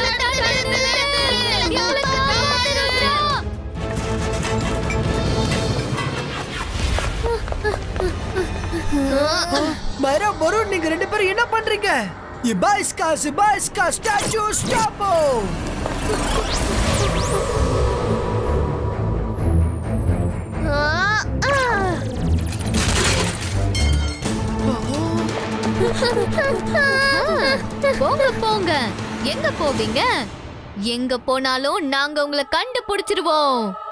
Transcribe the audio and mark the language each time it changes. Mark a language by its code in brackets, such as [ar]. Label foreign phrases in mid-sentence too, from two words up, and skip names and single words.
[ta] மைரா, வருண், நீங்க 2 பேரும் என்ன பண்றீங்க? [hi] ये 22 का [en] statue stop [hi] हो. [ta] போங்க போங்க. எங்க போவீங்க? எங்க போனாலும் நாங்க உங்களை கண்டுபிடிச்சிருவோம்.